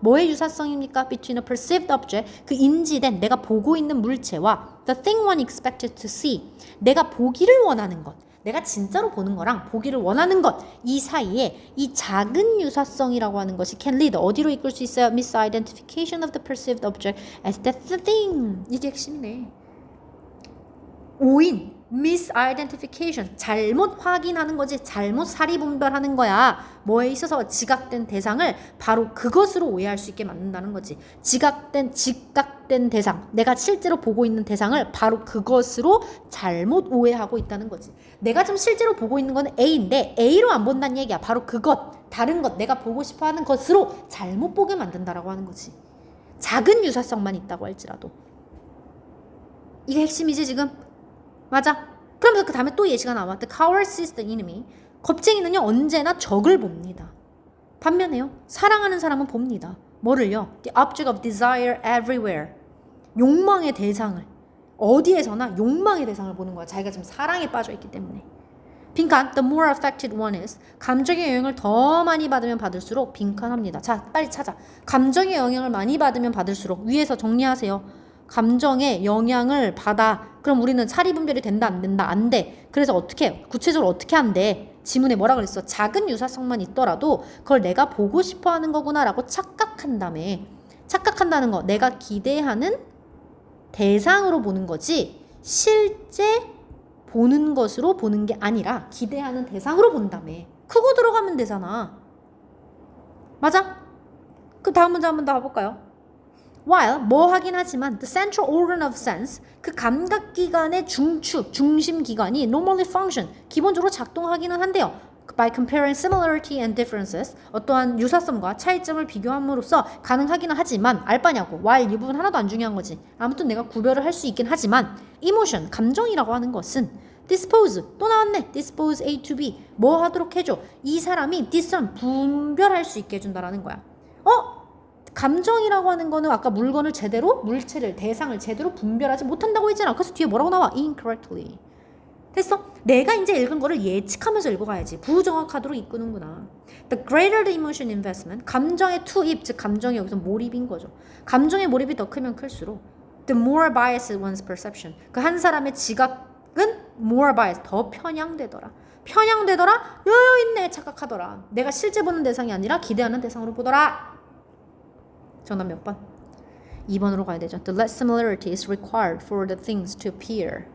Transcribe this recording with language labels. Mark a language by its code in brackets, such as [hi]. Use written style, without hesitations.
[ko] 뭐의 유사성입니까? [en] Between a perceived object, [ko] 그 인지된 내가 보고 있는 물체와 [en] the thing one expected to see, [ko] 내가 보기를 원하는 것, 내가 진짜로 보는 거랑 보기를 원하는 것, 이 사이에 이 작은 유사성이라고 하는 것이 [en] can lead, [ko] 어디로 이끌 수 있어요? [en] Misidentification of the perceived object as the thing. [ko] 이게 핵심이네. 오인, misidentification, 잘못 확인하는 거지. 잘못 사리분별하는 거야. 뭐에 있어서 지각된 대상을 바로 그것으로 오해할 수 있게 만든다는 거지. 지각된 대상, 내가 실제로 보고 있는 대상을 바로 그것으로 잘못 오해하고 있다는 거지. 내가 지금 실제로 보고 있는 건 A인데 A로 안 본다는 얘기야. 바로 그것, 다른 것, 내가 보고 싶어 하는 것으로 잘못 보게 만든다라고 하는 거지. 작은 유사성만 있다고 할지라도. 이게 핵심이지 지금? 맞아. 그러면서 그 다음에 또 예시가 나와. [en] The coward sees the enemy. [ko] 겁쟁이는요, 언제나 적을 봅니다. 반면에요, 사랑하는 사람은 봅니다. 뭐를요? [en] The object of desire everywhere. [ko] 욕망의 대상을. 어디에서나 욕망의 대상을 보는 거야. 자기가 지금 사랑에 빠져 있기 때문에. [en] 빈칸, the more affected one is. [ko] 감정의 영향을 더 많이 받으면 받을수록 빈칸합니다. 자, 빨리 찾아. 감정의 영향을 많이 받으면 받을수록. 위에서 정리하세요. 감정의 영향을 받아. 그럼 우리는 사리분별이 된다, 안 된다? 안 돼. 그래서 어떻게 해요? 구체적으로 어떻게 한대? 지문에 뭐라 그랬어? 작은 유사성만 있더라도 그걸 내가 보고 싶어 하는 거구나 라고 착각한다며. 착각한다는 거, 내가 기대하는 대상으로 보는 거지 실제 보는 것으로 보는 게 아니라 기대하는 대상으로 본다며. 그거 들어가면 되잖아. 맞아? 그 다음 문제 한번 더 가볼까요? While 뭐 하긴 하지만 [en] the central organ of sense, [ko] 그 감각기관의 중추, 중심기관이 [en] normally function, [ko] 기본적으로 작동하기는 한대요. [en] By comparing similarity and differences, [ko] 어떠한 유사성과 차이점을 비교함으로써 가능하기는 하지만 알바냐고. while 이 부분 하나도 안 중요한 거지. 아무튼 내가 구별을 할 수 있긴 하지만 emotion, 감정이라고 하는 것은 dispose, 또 나왔네. [en] dispose A to B, [ko] 뭐 하도록 해줘. 이 사람이 discern, 분별할 수 있게 해준다라는 거야. 감정이라고 하는 거는 아까 물건을 제대로, 물체를, 대상을 제대로 분별하지 못한다고 했잖아. 그래서 뒤에 뭐라고 나와? incorrectly. 됐어? 내가 이제 읽은 거를 예측하면서 읽어가야지. 부정확하도록 이끄는구나. [en] The greater the emotion investment, [ko] 감정의 투입, 즉 감정이 여기서 몰입인 거죠. 감정의 몰입이 더 크면 클수록 [en] the more biased one's perception, [ko] 그 한 사람의 지각은 [en] more biased, [ko] 더 편향되더라. 여유 있네 착각하더라. 내가 실제 보는 대상이 아니라 기대하는 대상으로 보더라. 정답 몇 번? 2번으로 가야 되죠. [en] The less similarity is required for the things to appear.